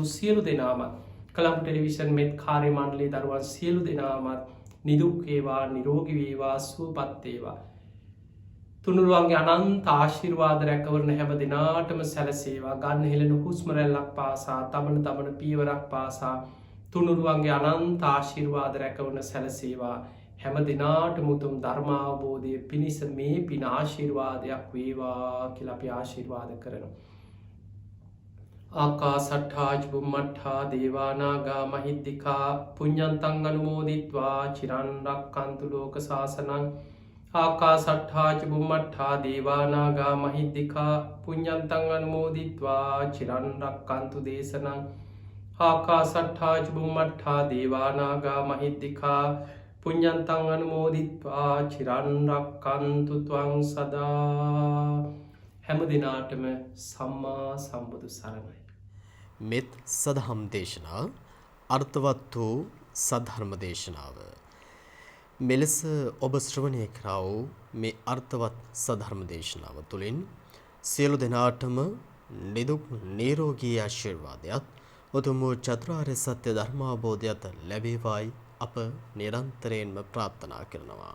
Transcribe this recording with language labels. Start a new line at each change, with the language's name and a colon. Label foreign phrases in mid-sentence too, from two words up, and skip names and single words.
Sinhala: සියලු දෙනාමත් කළම් ටෙලිවිෂන් මෙත් කාරය මණ්ඩලේ දරුවන් සියලු දෙනාමත් නිදුක්කේවා නිරෝගිවේවා සූපත්තේවා තුනුරුවන්ගේ අනන්ත ආශිර්වාද රැකවරන හැම දෙනාටම සැලසේවා ගන්න හෙළෙන හුස්මරැල්ලක් පාසා තමන තමන පීවරක් පාසා තුනුරුවන්ගේ අනන්ත ආශිර්වාද රැකවන සැලසේවා හැම දෙනාට මුතුම් ධර්මාවබෝධය පිණිස මේ පින ආශිර්වාදයක් වේවා කියලා අපි ආශිර්වාද කරනවා.
Pali: ආකා සට්ඨාජ බුම්මට්ඨා දේවානාගා මහිද්දිකා පුඤ්ඤන්තං අනුමෝදිත්වා චිරන් රක්ඛන්තු ලෝක සාසනං ආකා සට්ඨාජ බුම්මට්ඨා දේවානාගා මහිද්දිකා පුඤ්ඤන්තං අනුමෝදිත්වා චිරන් රක්ඛන්තු දේශනං ආකා සට්ඨාජ බුම්මට්ඨා දේවානාගා මහිද්දිකා පුඤ්ඤන්තං අනුමෝදිත්වා චිරන් රක්ඛන්තු ත්වං සදා
Sinhala: හැම දිනාටම සම්මා සම්බුදු සරණයි. මෙත් සදහම් දේශනා අර්ථවත් වූ සද්ධර්ම දේශනාව. මෙලෙස ඔබ ශ්‍රවණය කරා වූ මේ අර්ථවත් සද්ධර්ම දේශනාව තුළින් සියලු දෙනාටම නිදුක් නිරෝගී ආශිර්වාදයක් උතුම් වූ චතුරාර්ය සත්‍ය ධර්මාවබෝධයත් ලැබේවායි අප නිරන්තරයෙන්ම ප්‍රාර්ථනා කරනවා.